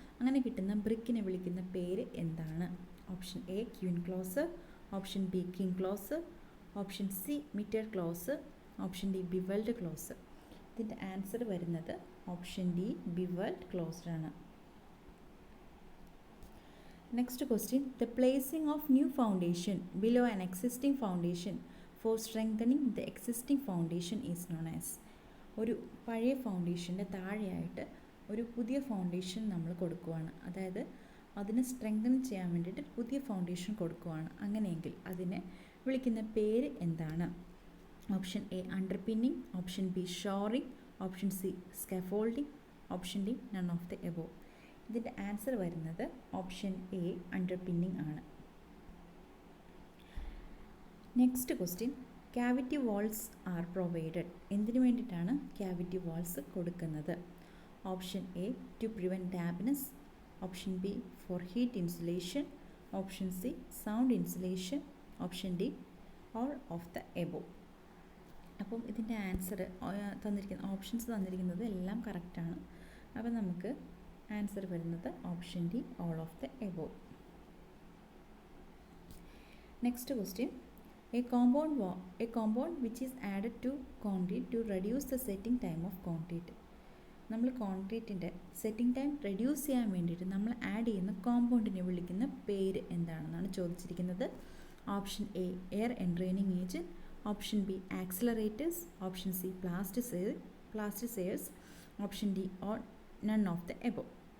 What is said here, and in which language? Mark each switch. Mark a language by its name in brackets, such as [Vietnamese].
[Malayalam] അങ്ങനെ കിട്ടുന്ന ബ്രിക്കിനെ വിളിക്കുന്ന പേര് എന്താണ്? [English] Option A, queen close. Option B, king close. Option C, mitre close. Option D, bevelled close. ഇതിൻ്റെ answer വരുന്നത് option D, bevelled closed ആണ്. Next question, the placing of new foundation below an existing foundation for strengthening the existing foundation is known as. [Malayalam] ഒരു പഴയ ഫൗണ്ടേഷൻ്റെ താഴെയായിട്ട് ഒരു പുതിയ foundation നമ്മൾ കൊടുക്കുകയാണ്. അതായത് അതിനെ സ്ട്രെങ്തൻ ചെയ്യാൻ വേണ്ടിയിട്ട് പുതിയ ഫൗണ്ടേഷൻ കൊടുക്കുകയാണ്. അങ്ങനെയെങ്കിൽ അതിനെ വിളിക്കുന്ന പേര് എന്താണ്? [English] Option A, underpinning. Option B, shoring. Option C, scaffolding. Option D, none of the above. ഇതിൻ്റെ answer വരുന്നത് option A, underpinning ആണ്. Next question, cavity walls are provided. [Malayalam] എന്തിനു വേണ്ടിയിട്ടാണ് ക്യാവിറ്റി വാൾസ് കൊടുക്കുന്നത്? [English] Option A, to prevent dampness. Option B, for heat insulation. Option C, sound insulation. Option D, all of the above. [Malayalam] അപ്പം ഇതിൻ്റെ answer തന്നിരിക്കുന്ന options തന്നിരിക്കുന്നത് എല്ലാം കറക്റ്റാണ്. [English] അപ്പം നമുക്ക് ആൻസർ വരുന്നത് option D, all of the above. Next question, a compound which is added to concrete to reduce the setting time of concrete. [Malayalam] നമ്മൾ കോൺക്രീറ്റിൻ്റെ സെറ്റിംഗ് ടൈം റെഡ്യൂസ് ചെയ്യാൻ വേണ്ടിയിട്ട് നമ്മൾ ആഡ് ചെയ്യുന്ന കോമ്പൗണ്ടിനെ വിളിക്കുന്ന പേര് എന്താണെന്നാണ് ചോദിച്ചിരിക്കുന്നത്. [English] Option A, air entraining agent. Option B, accelerators. Option C, plasticisers. Option D, all none of the above.